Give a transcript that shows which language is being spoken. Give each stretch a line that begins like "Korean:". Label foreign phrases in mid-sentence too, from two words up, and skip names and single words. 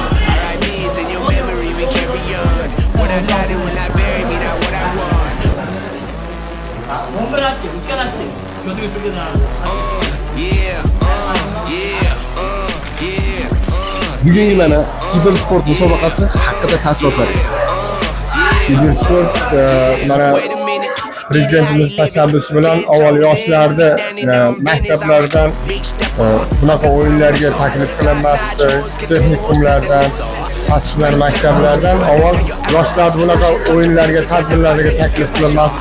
English: R.I.P.'s in your memory, we carry on. What I got it when I bury me, not what I want.
Uzbek: Bugungi mana kibersport musobaqasi haqida taassurotlaringiz. Kibersport mana prezidentimiz tashabbusi bilan avval yoshlarni maktablardan bunaqa o'yinlarga taklif qilinmasdi, texnikumlardan, tashkilot maktablardan avval yoshlar bunaqa o'yinlarga, tadbirlarga taklif qilinmasdi.